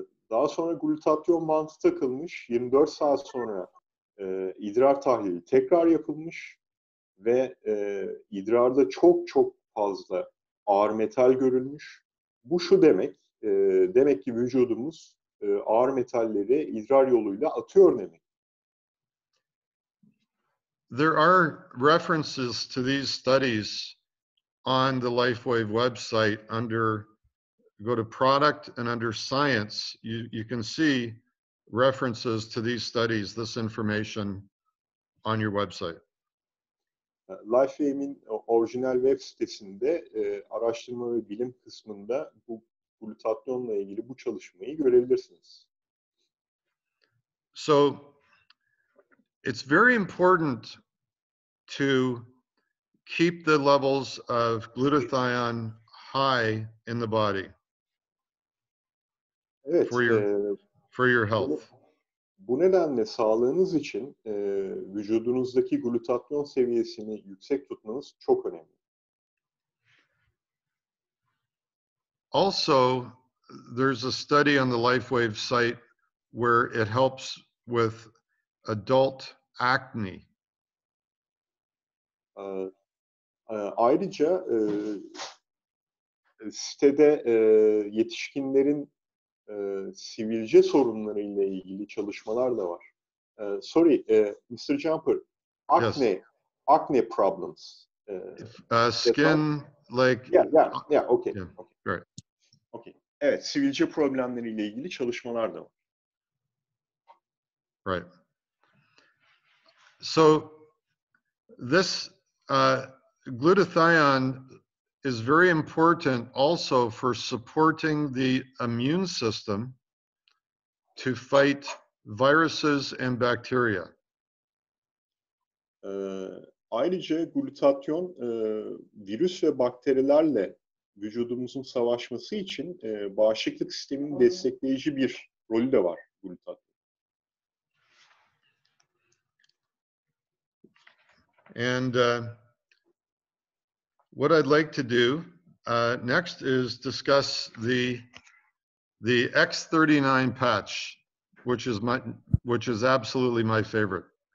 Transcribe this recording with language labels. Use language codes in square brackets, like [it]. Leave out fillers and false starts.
[tr] Daha sonra glutatyon bantı takılmış. 24 saat sonra idrar tahlili tekrar yapılmış ve idrarda çok çok fazla ağır metal görülmüş. Bu şu demek, demek ki vücudumuz ağır metalleri idrar yoluyla atıyor demek. [en] There are references to these studies on the Lifewave website under, go to product and under science, you can see references to these studies, this information on your website. [tr] Lifewave'in orijinal web sitesinde araştırma ve bilim kısmında bu glutatyonla ilgili bu çalışmayı görebilirsiniz. [en] So it's very important to keep the levels of glutathione high in the body [tr] Evet, [en] for your health. [tr] Bu nedenle sağlığınız için vücudunuzdaki glutatyon seviyesini yüksek tutmanız çok önemli. [en] Also, there's a study on the Lifewave site where it helps with adult acne. [tr] Ayrıca sitede yetişkinlerin sivilce sorunları ile ilgili çalışmalar da var. [en] Sorry, Mr. Jumper, acne problems. Skin, like... Yeah, okay. Yeah, okay. right. Okay. [tr] Evet, sivilce problemleri ile ilgili çalışmalar da var. [en] Right. So this glutathione is very important also for supporting the immune system to fight viruses and bacteria. [tr] Ayrıca glutatyon virüs ve bakterilerle vücudumuzun savaşması için bağışıklık sisteminin destekleyici bir rolü de var glutatyon. [en] And what I'd like to do next is discuss the X39 patch, which is absolutely my favorite.